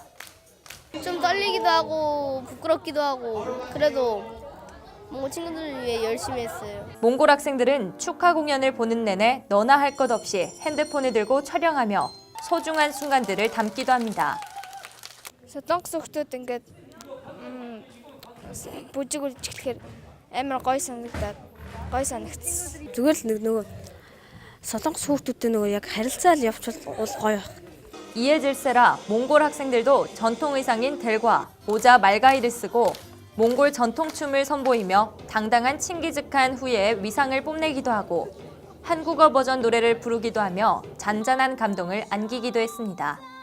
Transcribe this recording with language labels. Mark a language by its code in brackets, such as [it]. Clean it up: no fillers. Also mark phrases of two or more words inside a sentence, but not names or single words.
[ko] 좀 떨리기도 하고 부끄럽기도 하고 그래도 뭐 친구들을 위해 열심히 했어요. 몽골 학생들은 축하 공연을 보는 내내 너나 할 것 없이 핸드폰을 들고 촬영하며 소중한 순간들을 담기도 합니다. [mn] 서동석 хүүхдүүд ингээд бүжиг үлжихээр амар гоё санагдсан. Зүгээр л нөгөө 서동석 хүүхдүүдтэй нөгөө яг харилцаал явуул гоё. [ko] 이에 질세라 몽골 학생들도 전통 의상인 델과 모자 말가이를 쓰고 몽골 전통춤을 선보이며 당당한 친기즈칸 후예의 위상을 뽐내기도 하고 한국어 버전 노래를 부르기도 하며 잔잔한 감동을 안기기도 했습니다.